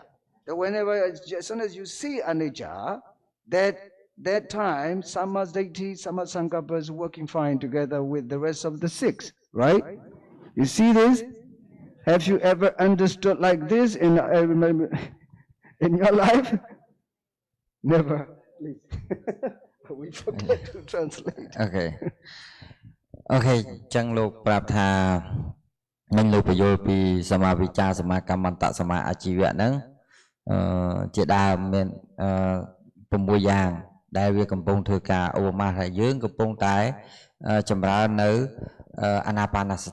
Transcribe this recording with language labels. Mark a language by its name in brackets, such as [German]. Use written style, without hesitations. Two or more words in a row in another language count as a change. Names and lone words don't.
[English] That whenever, as soon as you see anicca, that time, [Pali] samadhi, samasankappa [English] is working fine together with the rest of the six, right? You see this? Have you ever understood like this in your life? Never. Please. We forget to translate. Okay. [Khmer] Okay, ចឹងលោកប្រាប់ថាមិញលោកបញ្យល់ពីសមាវិជ្ជាសមាកម្មន្តសមាអាជីវៈហ្នឹងជាដើមមាន6 យ៉ាងដែលវាកំពុងធ្វើការឧបមាថាយើងកំពុងតែចម្រើននៅអានាបានស